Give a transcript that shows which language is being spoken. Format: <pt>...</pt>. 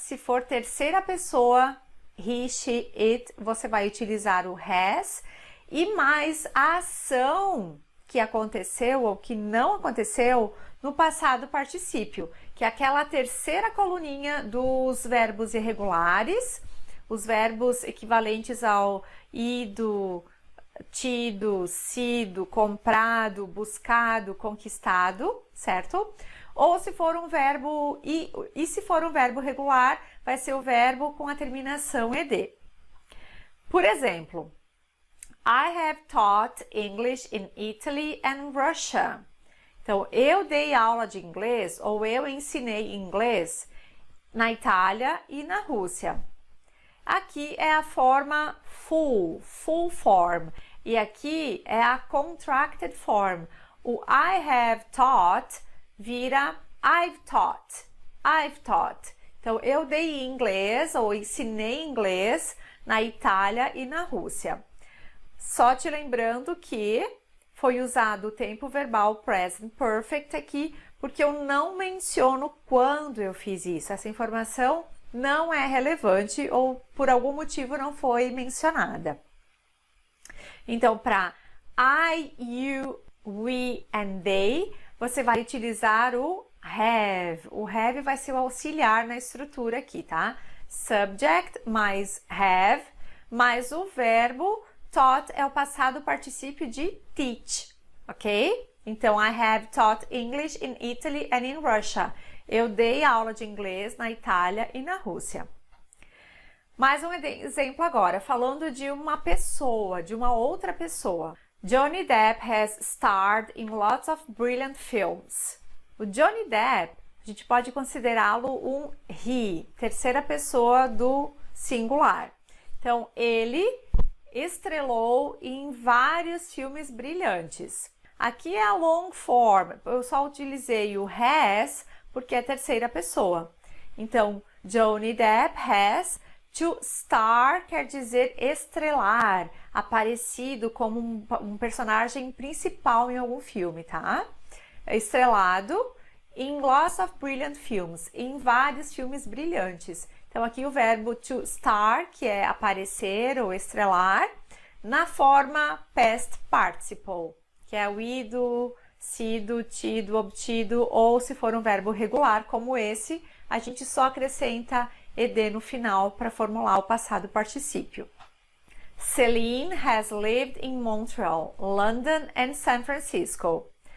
<pt>Se for terceira pessoa, he, she, it, você vai utilizar o has, e mais a ação que aconteceu ou que não aconteceu no passado particípio, que é aquela terceira coluninha dos verbos irregulares, os verbos equivalentes ao ido, tido, sido, comprado, buscado, conquistado, certo? Ou se for um verbo, e se for um verbo regular, vai ser o verbo com a terminação ed. Por exemplo,</pt> <en>I have taught English in Italy and Russia.</en> <pt>Então, eu dei aula de inglês ou eu ensinei inglês na Itália e na Rússia. Aqui é a forma full form. E aqui é a contracted form.</pt> <en>O I have taught vira I've taught.</en> <pt>Então, eu dei inglês ou ensinei inglês na Itália e na Rússia. Só te lembrando que foi usado o tempo verbal present perfect aqui, porque eu não menciono quando eu fiz isso. Essa informação não é relevante ou por algum motivo não foi mencionada. Então, para</pt> <en>I, you, we and they,</en> <pt>você vai utilizar o have. O have vai ser o auxiliar na estrutura aqui, tá? Subject mais have, mais o verbo taught é o passado particípio de teach, ok?</pt> <en>Então, I have taught English in Italy and in Russia.</en> <pt>Eu dei aula de inglês na Itália e na Rússia. Mais um exemplo agora, falando de uma pessoa, de uma outra pessoa.</pt> <en>Johnny Depp has starred in lots of brilliant films.</en> <pt>O Johnny Depp, a gente pode considerá-lo um he, terceira pessoa do singular. Então, ele estrelou em vários filmes brilhantes. Aqui é a long form, eu só utilizei o has porque é terceira pessoa. Então, Johnny Depp</pt> <en>has to star</en> <pt>quer dizer estrelar, aparecido como um personagem principal em algum filme, tá? Estrelado</pt> <en>in lots of brilliant films,</en> <pt>em vários filmes brilhantes. Então, aqui o verbo to star, que é aparecer ou estrelar, na forma past participle, que é o ido, sido, tido, obtido, ou se for um verbo regular como esse, a gente só acrescenta ed no final para formular o passado particípio.</pt> <en>Celine has lived in Montreal, London and San Francisco.</en>